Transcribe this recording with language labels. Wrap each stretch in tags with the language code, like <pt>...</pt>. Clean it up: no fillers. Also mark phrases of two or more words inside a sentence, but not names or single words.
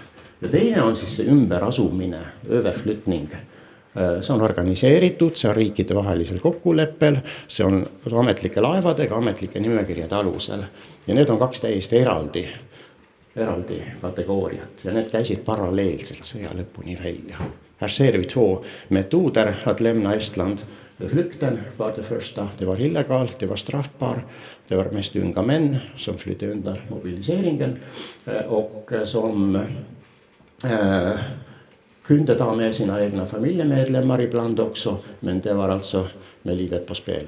<et>Ja teine on siis see ümberasumine, överflyttning. See on organiseeritud, see on riikide vahelisel kokkuleppel, see on ametlike laevadega, ametlike nimekirjade alusel. Ja need on 2 täiesti eraldi kategooriat ja need käisid paralleelselt sõja lõpuni välja.</et> <sv>Här ser vi 2 metoder att lämna Estland. Flykten var det första, det var illegalt, det var straffbar, det var mest unga män som flydde undan mobiliseringen och som kunde ta med sina egna familjemedlemmar ibland också, men det var alltså med livet på spel.</sv>